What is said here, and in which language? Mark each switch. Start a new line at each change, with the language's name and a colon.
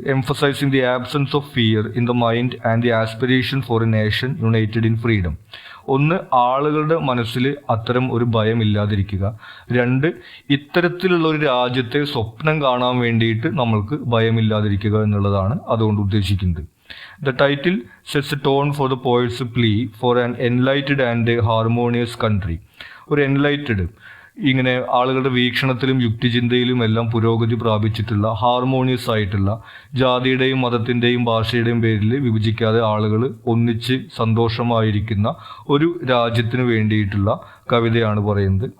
English: Emphasising the absence of fear in the mind and the aspiration for a nation united in freedom.
Malayalam: ഒന്ന്, ആളുകളുടെ മനസ്സിൽ അത്തരം ഒരു ഭയമില്ലാതിരിക്കുക. രണ്ട്, ഇത്തരത്തിലുള്ള ഒരു രാജ്യത്തെ സ്വപ്നം കാണാൻ വേണ്ടിയിട്ട് നമ്മൾക്ക് ഭയമില്ലാതിരിക്കുക എന്നുള്ളതാണ് അതുകൊണ്ട് ഉദ്ദേശിക്കുന്നത്.
English: The title sets a tone for the poet's plea for an enlightened and harmonious country.
Malayalam: ഒരു enlightened, ഇങ്ങനെ ആളുകളുടെ വീക്ഷണത്തിലും യുക്തിചിന്തയിലും എല്ലാം പുരോഗതി പ്രാപിച്ചിട്ടുള്ള, ഹാർമോണിയസ് ആയിട്ടുള്ള, ജാതിയുടെയും മതത്തിൻ്റെയും ഭാഷയുടെയും പേരിൽ വിഭജിക്കാതെ ആളുകൾ ഒന്നിച്ച് സന്തോഷമായിരിക്കുന്ന ഒരു രാജ്യത്തിന് വേണ്ടിയിട്ടുള്ള കവിതയാണ് പറയുന്നത്.